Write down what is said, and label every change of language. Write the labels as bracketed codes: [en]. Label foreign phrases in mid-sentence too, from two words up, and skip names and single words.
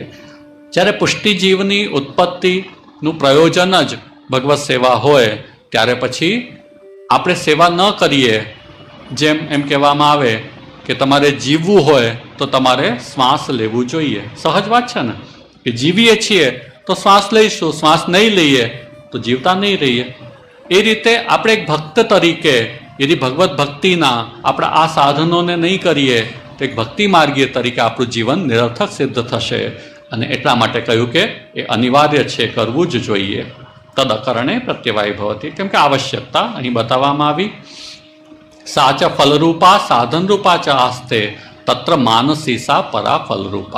[gu] જ્યારે પુષ્ટિજીવની ઉત્પત્તિનું પ્રયોજન જ ભગવત સેવા હોય, ત્યારે પછી આપણે સેવા ન કરીએ, જેમ એમ કહેવામાં આવે કે તમારે જીવવું હોય તો તમારે શ્વાસ લેવું જોઈએ. સહજ વાત છે ને, કે જીવીએ છીએ તો શ્વાસ લઈશું, શ્વાસ નહીં લઈએ તો જીવતા નહીં રહીએ. એ રીતે આપણે એક ભક્ત તરીકે યદિ ભગવત ભક્તિના આપણા આ સાધનોને નહીં કરીએ તો એક ભક્તિ માર્ગીય તરીકે આપણું જીવન નિરર્થક સિદ્ધ થશે. અને એટલા માટે કહ્યું કે એ અનિવાર્ય છે, કરવું જ જોઈએ. [sa] તદ અકરણે પ્રત્યવાય ભવતી, [gu] કેમ કે આવશ્યકતા અહીં બતાવવામાં આવી. [sa] સાચ ફલરૂપા સાધનરૂપા ચ આસ્તે તત્ર માનસી સા પરા ફલરૂપા.